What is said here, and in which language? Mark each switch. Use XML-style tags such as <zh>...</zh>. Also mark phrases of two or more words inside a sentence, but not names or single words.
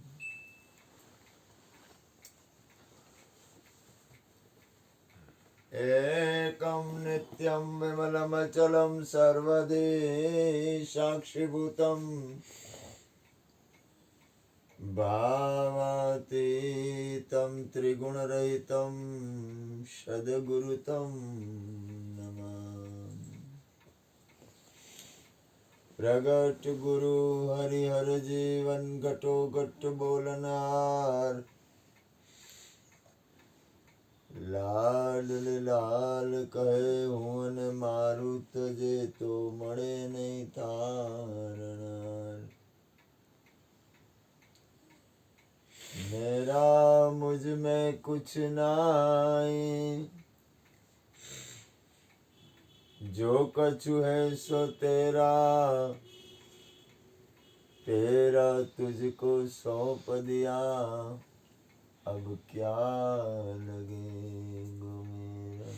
<sa>एकं नित्यं विमलमचलं सर्वदि साक्षिभूतं भावातीतं त्रिगुणरहितं सद्गुरुतं नमामि।</sa> <gu>પ્રગટ ગુરુ હરિહર જીવન ઘટો ઘટ બોલનાર લાલ લાલ કહે હું મારું તજે તો મળે નહીં તારનાર</gu> <hi>मेरा मुझ में कुछ नाई जो कछु है सो तेरा तेरा तुझको सौंप दिया अब क्या लगेगा मेरा।</hi>